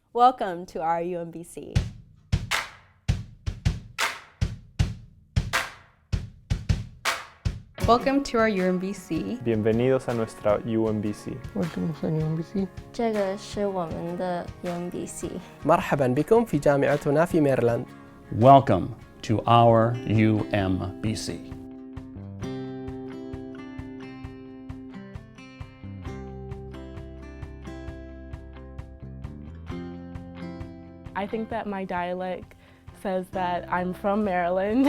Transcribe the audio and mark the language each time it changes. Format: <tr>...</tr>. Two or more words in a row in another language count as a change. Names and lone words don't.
<en>Welcome to our UMBC. Welcome to our UMBC.</en> <es>Bienvenidos a nuestra UMBC.</es> <en>Welcome to UMBC.</en> <zh>这个是我们的 UMBC.</zh> <ar>مرحبا بكم في جامعتنا في ميرلاند.</ar> <en>Welcome to our UMBC. I think that my dialect says that I'm from Maryland.</en>